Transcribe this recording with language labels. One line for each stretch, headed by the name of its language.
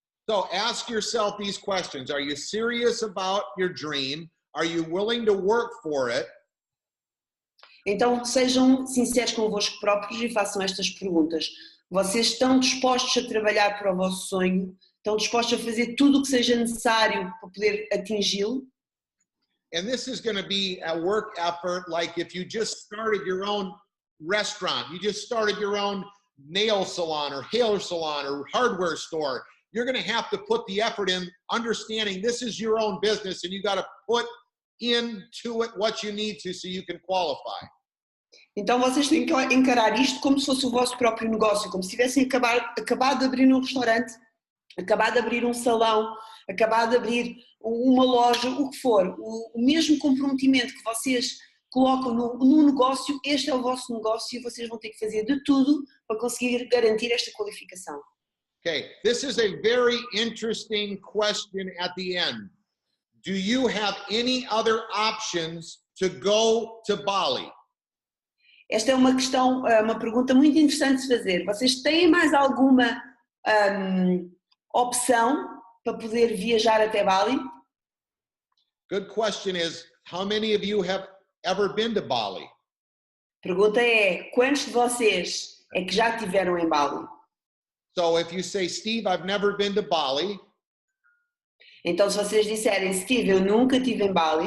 English: So ask yourself these questions. Are you serious about your dream? Are you willing to work for it?
Portuguese: Então sejam sinceros convosco próprios e façam estas perguntas. Vocês estão dispostos a trabalhar para o vosso sonho? Estão dispostos a fazer tudo o que seja necessário para poder atingi-lo?
English: And this is going to be a work effort like if you just started your own restaurant, you just started your own nail salon or hair salon or hardware store. You're going to have to put the effort in understanding this is your own business and you got to put into it what you need to so you can qualify.
Portuguese: Então vocês têm que encarar isto como se fosse o vosso próprio negócio, como se tivessem acabado de abrir um restaurante, acabado de abrir um salão, acabado de abrir uma loja, o que for. O mesmo comprometimento que vocês colocam no negócio, este é o vosso negócio e vocês vão ter que fazer de tudo para conseguir garantir esta qualificação.
English: Okay, this is a very interesting question at the end. Do you have any other options to go to Bali?
Portuguese: Esta é uma questão, uma pergunta muito interessante de fazer. Vocês têm mais alguma opção para poder viajar até Bali?
English: Good question is, how many of you have ever been to Bali?
Portuguese: Pergunta é, quantos de vocês é que já estiveram em Bali?
English: So if you say, Steve, I've never been to Bali,
Portuguese: Então, se vocês disserem, Steve, eu nunca estive em Bali,